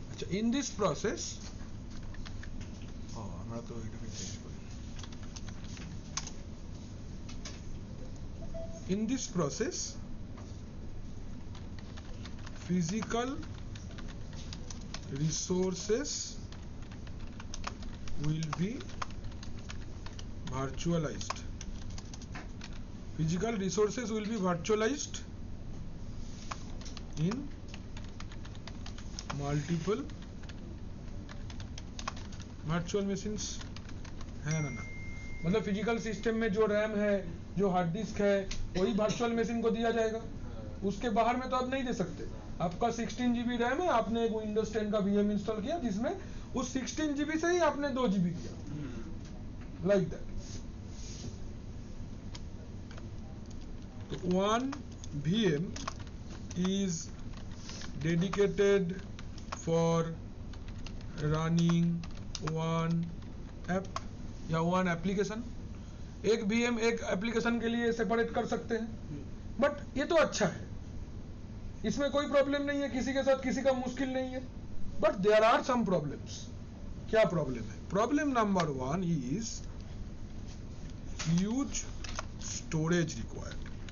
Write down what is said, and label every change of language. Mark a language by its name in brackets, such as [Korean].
[English] In this process, [Bangla] আমরা তো এটাকে চেঞ্জ করি। [English] In this process, physical resources will be virtualized. Physical resources will be virtualized in multiple virtual machines [Hindi] है ना। मतलब फिजिकल सिस्टम में जो रैम है, जो हार्ड डिस्क है, वही वर्चुअल मशीन को दिया जाएगा। उसके बाहर में तो आप नहीं दे सकते। आपका 16 GB रैम है, आपने एक विंडोज 10 का VM इंस्टॉल किया जिसमें उस 16 GB से ही आपने 2 GB दिया, [English] Like that. तो 1 VM is dedicated for running one app या one application. [Hindi] एक VM एक एप्लीकेशन के लिए सेपरेट कर सकते हैं, बट ये तो अच्छा है, इसमें कोई प्रॉब्लम नहीं है, किसी के साथ किसी का मुश्किल नहीं है। [English] But there are some problems. [Hindi] क्या प्रॉब्लम है? [English] Problem number 1 is huge storage required.